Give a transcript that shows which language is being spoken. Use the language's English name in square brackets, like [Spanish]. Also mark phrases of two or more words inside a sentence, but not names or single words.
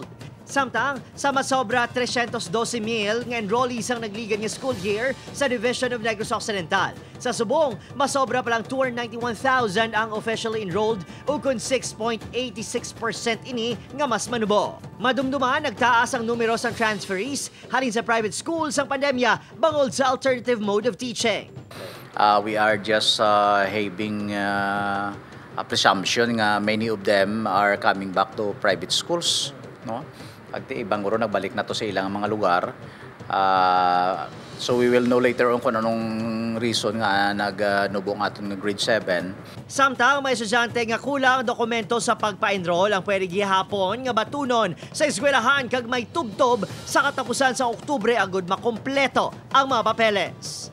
[Hiligaynon] Samtang, sa masobra 312,000 nga enrollees ang nagligan ng [English] school year [Hiligaynon] sa Division of Negros Occidental. Sa subong, masobra pa lang 291,000 ang [English] officially enrolled [Hiligaynon] o kung 6.86% ini nga mas manubo. Madumduman, nagtaas ang numero sang transferees halin sa [English] private schools [Hiligaynon] ang pandemya bangod sa [English] alternative mode of teaching. We are just having a presumption nga many of them are coming back to private schools, no? [Hiligaynon] Pagti ibang guro nagbalik na to sa ilang mga lugar. [English] So we will know later on [Hiligaynon] kung anong reason nga nagnubong aton grade 7. Samtang may estudyante nga kulang dokumento sa pagpa-enroll ang pwede gihapon nga batunon sa eskwelahan kag may tubtob sa katapusan sa Oktubre agud makompleto ang mga papeles.